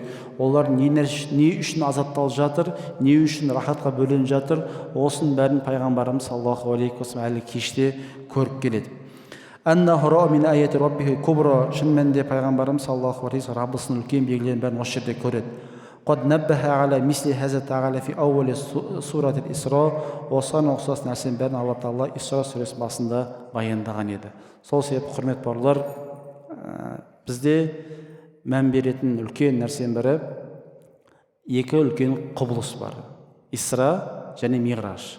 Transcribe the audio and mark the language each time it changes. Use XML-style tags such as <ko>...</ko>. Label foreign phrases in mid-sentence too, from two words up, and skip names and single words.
<kk>Олар не үшін азапталып жатыр, не үшін рахатқа бөленіп жатыр, осының бәрін пайғамбарымыз</kk> <ar>صلى الله عليه وسلم</ar> <kk>әлі кеште көріп келеді. Шын мәнінде пайғамбарымыз</kk> <ar>صلى الله عليه وسلم</ar> <kk>Раббысының үлкен белгілерін бәрін осы жерде көреді.</kk> <ar>قد نبه على مثل هذا تعالى في أول سورة الإسراء.</ar> <kk>Осыған ұқсас нәрсенің бәрін Алла Тағала Исра сүресінің басында баяндаған еді. Сол себепті, құрметті бауырлар, бізде мән беретін үлкен нәрсенің бірі екі үлкен құбылыс бар. Исра және Миғраж.</kk>